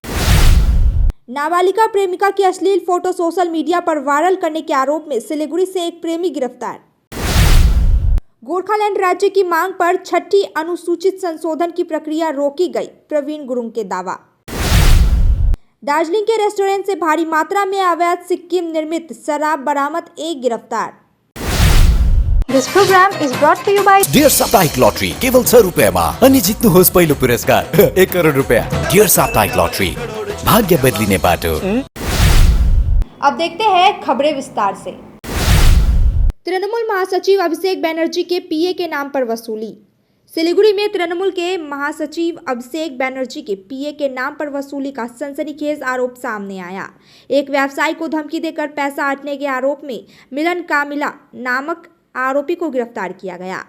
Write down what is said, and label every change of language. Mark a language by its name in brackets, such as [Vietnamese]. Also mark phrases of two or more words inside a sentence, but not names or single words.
[Hindi] नाबालिगा प्रेमिका की अश्लील फोटो [English] social media [Hindi] पर वायरल करने के आरोप में सिलीगुड़ी से एक प्रेमी गिरफ्तार। गोरखालैंड राज्य की मांग पर छठी अनुसूचित संशोधन की प्रक्रिया रोकी गई, प्रवीण गुरुंग के दावा। दार्जिलिंग के रेस्टोरेंट से भारी मात्रा में अवैध सिक्किम निर्मित शराब बरामद, एक गिरफ्तार। [English] This program is brought to you by [Nepali] डियर साप्ताहिक लॉटरी केवल 6 रुपैयाँमा अनि जित्नुहोस् पहिलो पुरस्कार 1 करोड रुपैयाँ। डियर साप्ताहिक लॉटरी, भाग्य बदलिने बाटो। [Hindi] अब देखते हैं खबरें विस्तार से। तृणमूल महासचिव अभिषेक बैनर्जी के पीए के नाम पर वसूली। सिलीगुड़ी में तृणमूल के महासचिव अभिषेक बैनर्जी के पीए के नाम पर वसूली का सनसनीखेज आरोप सामने आया। एक व्यवसायी को धमकी देकर पैसा हटने के आरोप में मिलन कामिला नामक आरोपी को गिरफ्तार किया गया।